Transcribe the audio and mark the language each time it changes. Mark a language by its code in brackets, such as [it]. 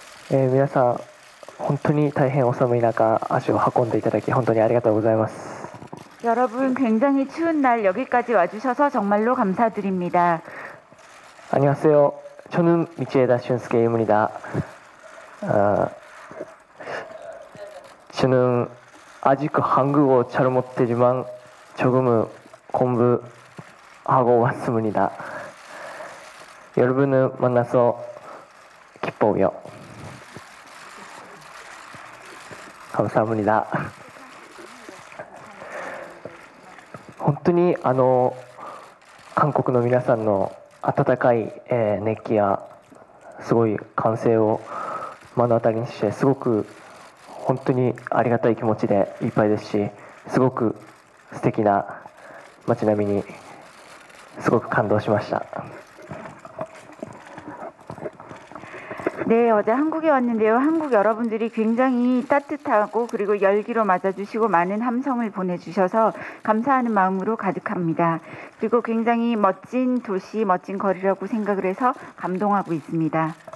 [ja] 皆さん、本当に大変お寒い中、足を運んでいただき本当にありがとうございます。 [ko] 여러분 굉장히 추운 날 여기까지 와주셔서 정말로 감사드립니다. 안녕하세요. 저는 미치에다 슌스케입니다. 저는 아직 한국어 잘 못하지만 조금 공부하고 왔습니다. 여러분을 만나서 기뻐요. 감사합니다. [ja] 本当に韓国の皆さんの温かい熱気やすごい歓声を目の当たりにしてすごく本当にありがたい気持ちでいっぱいですし、すごく素敵な街並みにすごく感動しました。 [ko] 네, 어제 한국에 왔는데요. 한국 여러분들이 굉장히 따뜻하고 그리고 열기로 맞아주시고 많은 함성을 보내주셔서 감사하는 마음으로 가득합니다. 그리고 굉장히 멋진 도시, 멋진 거리라고 생각을 해서 감동하고 있습니다.